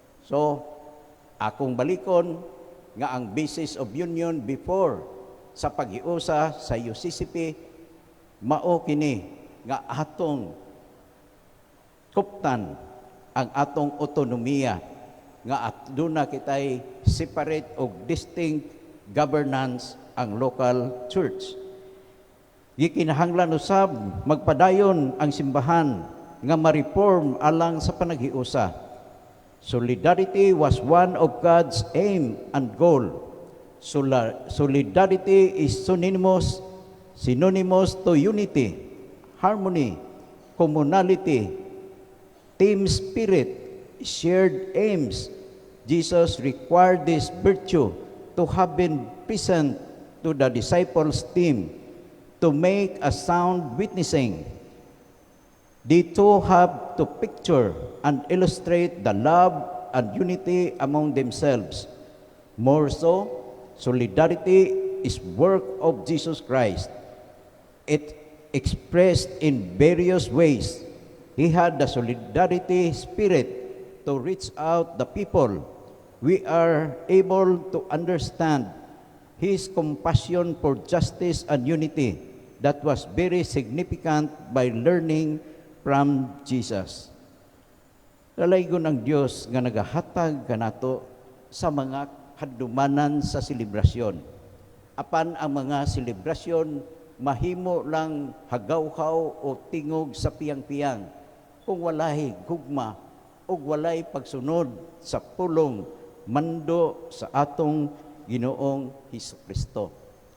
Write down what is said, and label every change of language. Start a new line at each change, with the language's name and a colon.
Cebuano: So, akong balikon nga ang basis of union before sa paghiusa sa UCCP mao kini nga atong kuptan ang atong autonomiya nga aduna kitay separate og distinct governance ang local church. Gikinahanglan usab magpadayon ang simbahan nga ma-reform alang sa panaghiusa.
English: Solidarity was one of God's aim and goal. Solidarity is synonymous to unity, harmony, communality, team spirit, shared aims. Jesus required this virtue to have been present to the disciples' team to make a sound witnessing. They too have to picture and illustrate the love and unity among themselves. More so, solidarity is work of Jesus Christ. It expressed in various ways. He had the solidarity spirit to reach out the people. We are able to understand his compassion for justice and unity that was very significant by learning from Jesus.
Cebuano: Lalaygon ang Dios nga nagahatag kanato sa mga hadlumanan sa selebrasyon. Apan ang mga selebrasyon mahimo lang hagawhaw o tingog sa piyang-piyang kung walay gugma o walay pagsunod sa pulong mando sa atong Ginoong Hesukristo.